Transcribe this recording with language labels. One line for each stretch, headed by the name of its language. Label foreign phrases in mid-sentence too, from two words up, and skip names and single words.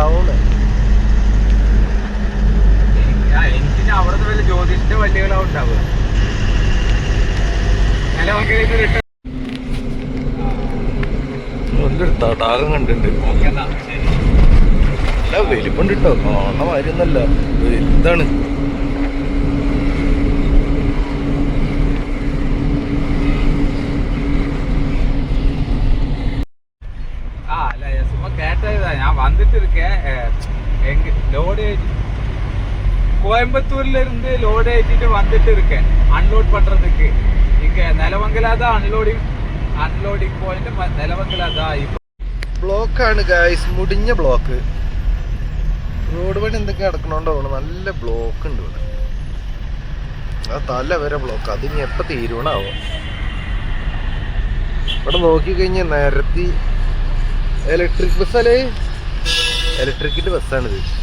Malayalam: എനിക്ക് അവിടുത്തെ വല്ല ജ്യോതിഷിന്റെ വണ്ടികളാവും ഉണ്ടാവുക. നല്ലൊരു തടാകം കണ്ടിട്ടുണ്ട്. നല്ല വലിപ്പുണ്ട് കേട്ടോ, കാണാൻ മാതിരിയൊന്നല്ല, വലുതാണ്.
Tamil: நான் வந்துட்டு இருக்கேன். லோடு கோயம்புத்தூர்ல இருந்து லோடு ஏற்றிட்டு வந்துட்டு இருக்கேன் அன்லோட் பண்றதுக்கு. இங்க நிலவங்கலா தான்
English: unloading point
Tamil: നിലവങ്കല.
Malayalam: ബ്ലോക്കാണ് ഗായ്സ്, മുടിഞ്ഞ ബ്ലോക്ക്. റോഡ് പണി എന്തൊക്കെ നടക്കണോണ്ടോ നല്ല ബ്ലോക്ക് ഉണ്ട് ഇവിടെ. ആ തല വരെ ബ്ലോക്ക്. അതിനി എപ്പോൾ തീരുവണാവോ. ഇവിടെ നോക്കിക്കഴിഞ്ഞാൽ നിരത്തി ഇലക്ട്രിക് ബസ്സല്ലേ, ഇലക്ട്രിക്കിന്റെ ബസ്സാണിത്.